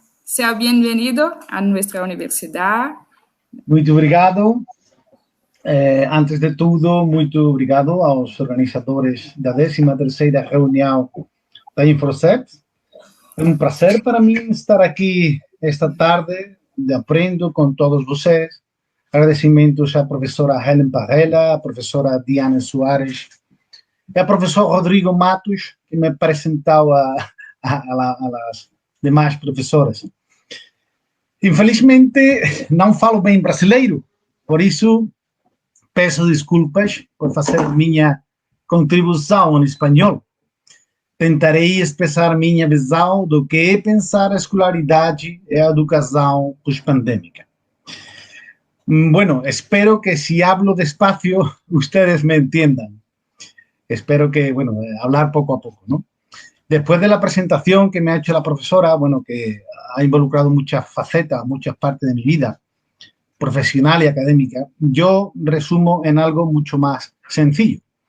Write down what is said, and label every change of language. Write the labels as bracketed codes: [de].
[es] Sea bienvenido a nuestra universidad. [pt] Muito obrigado. Antes de tudo, muito obrigado aos organizadores da 13ª reunião da InfoSec. É um prazer para mim estar aqui esta tarde, aprendo com todos vocês. Agradecimentos à professora Helen Parrella, à professora Diana Soares e ao professor Rodrigo Matos, que me apresentou às demais professoras. Infelizmente, não falo bem brasileiro, por isso peço desculpas por fazer minha contribuição em espanhol. Tentarei expressar minha visão do que é pensar a escolaridade e a educação pós-pandêmica. [es] Bueno, espero que si hablo despacio, ustedes me entiendan. Espero que, bueno, hablar poco a poco, ¿no? Después de la presentación que me ha hecho la profesora, bueno, que ha involucrado muchas facetas, muchas partes de mi vida, profesional y académica, yo resumo en algo mucho más sencillo.